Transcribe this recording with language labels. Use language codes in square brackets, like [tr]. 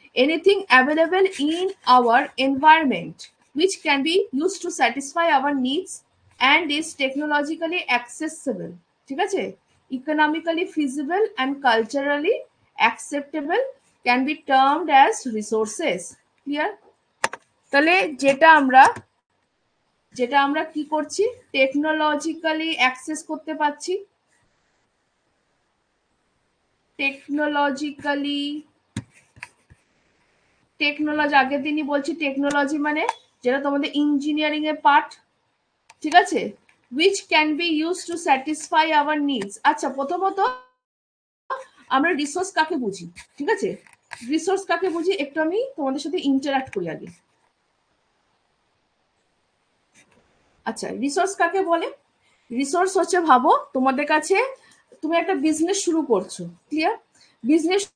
[en] anything available in our environment which can be used to satisfy our needs and is technologically accessible, [bn] ঠিক আছে, [en] economically feasible and culturally acceptable, can be termed as resources. Clear? [bn] তাহলে যেটা আমরা কি করছি, technologically access করতে পারছি, technologically, technology আগের দিনই বলছি, টেকনোলজি মানে যেটা তোমাদের ইঞ্জিনিয়ারিং এর পার্ট। ঠিক আছে, [en] which can be used to satisfy our needs. [bn] আচ্ছা, প্রথমত আমরা রিসোর্স কাকে বুঝি? ঠিক আছে, রিসোর্স কাকে বুঝি একটু আমি তোমাদের সাথে ইন্টারঅ্যাক্ট করি আগে। আচ্ছা, রিসোর্স কাকে বলে? রিসোর্স হচ্ছে, ভাবো তোমাদের কাছে, তুমি একটা বিজনেস শুরু করছো। ক্লিয়ার? বিজনেস